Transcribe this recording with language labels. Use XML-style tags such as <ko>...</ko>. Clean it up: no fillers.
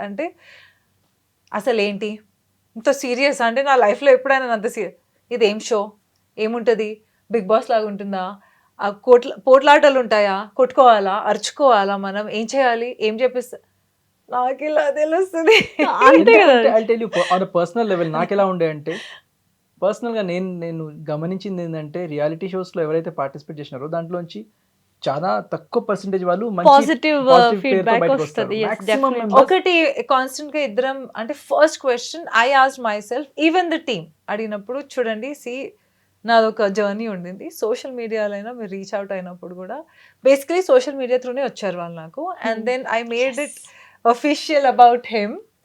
<te>అంటే అసలు ఏంటి ఇంత సీరియస్, అంటే నా లైఫ్లో ఎప్పుడైనా అంత సీరియస్, ఇదేం షో, ఏముంటుంది, బిగ్ బాస్ లాగా ఉంటుందా, ఆ పోట్లాటలు ఉంటాయా, కొట్టుకోవాలా, అరుచుకోవాలా, మనం ఏం చేయాలి, ఏం చెప్పిస్తా, నాకు ఇలా తెలుస్తుంది. అంతే కదా.</te> <en>I tell you on personal level</en> <te>నాకు ఎలా ఉండే అంటే, పర్సనల్గా నేను గమనించింది ఏంటంటే, రియాలిటీ షోస్లో ఎవరైతే పార్టిసిపేట్ చేసినారో దాంట్లోంచి చాలా తక్కువ పర్సెంటేజ్ వాళ్ళు Positive, feedback వస్తది.</te> <en>Yes, definitely.</en> <te>ఒకటి కాన్స్టెంట్ గా ఇద్దరం, అంటే</te> <en>first question I asked myself,</en> <te>even the team అడిగినప్పుడు, చూడండి నాదొక జర్నీ ఉండింది, సోషల్ మీడియాలో మీరు రీచ్ అవుట్ అయినప్పుడు కూడా బేసికలీ సోషల్ మీడియా త్రూనే వచ్చారు వాళ్ళు నాకు,</te> <en>And then I made it official about him.</en>